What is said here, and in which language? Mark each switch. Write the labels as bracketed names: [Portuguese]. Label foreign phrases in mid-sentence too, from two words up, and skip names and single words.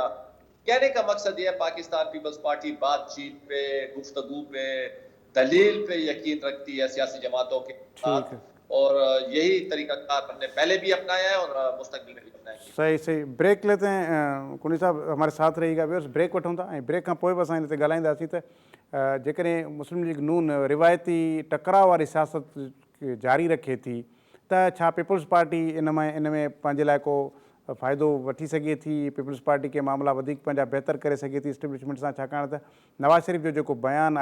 [Urdu] کہنے کا مقصد یہ ہے پاکستان پیپلز پارٹی بات چیت پہ، گفتگو پہ، دلیل پہ یقین رکھتی ہے سیاسی جماعتوں کے ساتھ، اور یہی طریقہ کار ہم نے پہلے بھی اپنایا ہے اور مستقبل میں بھی اپنائیں گے۔ صحیح صحیح بریک لیتے ہیں کنی صاحب ہمارے ساتھ [Sindhi] رہی گا بھی بریک وٹھوں था ऐं ब्रेक खां पोइ बि असां हिन ते ॻाल्हाईंदासीं त जेकॾहिं मुस्लिम लीग नून रिवायती टकराव वारी सियासत जारी रखे थी त छा पीपल्स पार्टी इन में पंहिंजे लाइ को फ़ाइदो वठी सघे थी, पीपल्स पार्टी के मामला वधीक पंहिंजा बहितर करे सघे थी इस्टेब्लिशमेंट सां, छाकाणि त नवाज़ शरीफ़ जो जेको बयानु